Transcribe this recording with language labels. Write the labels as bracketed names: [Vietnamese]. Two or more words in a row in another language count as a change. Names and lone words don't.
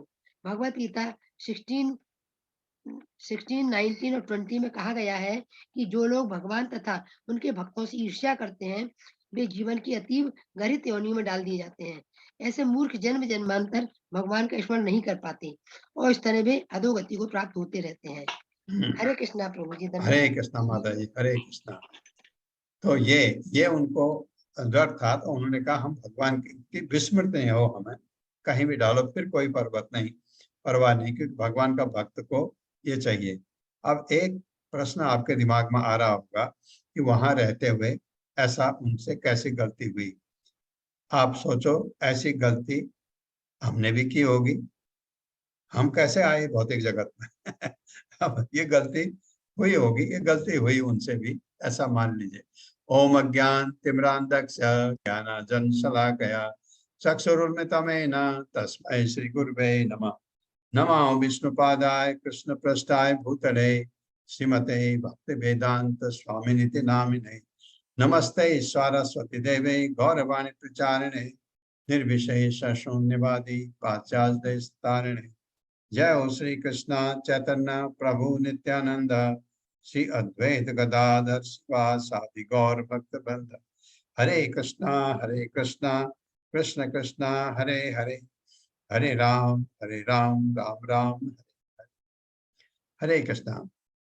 [Hindi] भगवत गीता 16, 19 और 20 में कहा गया है कि जो लोग भगवान तथा उनके भक्तों से ईर्ष्या करते हैं वे जीवन की अतीव गरित योनियों में डाल दिए जाते हैं। ऐसे मूर्ख जन्म जन्मांतर भगवान का स्मरण नहीं कर पाते और इस तरह वे अधोगति को प्राप्त होते रहते हैं। हरे कृष्णा प्रभु जी। हरे कृष्णा माता जी। हरे कृष्णा। तो ये उनको डर था, तो उन्होंने कहा हम भगवान की विस्मृत नहीं हो, हमें कहीं भी डालो, फिर कोई पर्वत नहीं, परवाह नहीं, क्योंकि भगवान का भक्त को ये चाहिए। अब एक प्रश्न आपके दिमाग में आ रहा होगा कि वहां रहते हुए ऐसा उनसे कैसी गलती हुई। आप सोचो, ऐसी गलती हमने भी की होगी, हम कैसे आए भौतिक जगत में। अब ये गलती हुई होगी, ये गलती हुई उनसे भी, ऐसा मान लीजिए। [Sanskrit] ओम अज्ञान तिमिरांधस्य ज्ञानांजन शलाकया चक्षुरुन्मिलितं तस्मै श्री गुरुवे नमः। नमो विष्णुपादाय कृष्ण पृष्ठाय भूतले श्रीमते भक्ति वेदांत स्वामिनिति नामिने। नमस्ते सरस्वती देवे गौरवाणी प्रचारिणे निर्विशेष शून्यवादी पाश्चात्य तारिणे। जय हो श्री कृष्ण चैतन्य प्रभु नित्यानंद श्री अद्वैत गदाधर शिवासादि गौर भक्त बंद। हरे कृष्णा कृष्ण कृष्ण हरे हरे, हरे राम राम राम हरे हरे। हरे कृष्णा।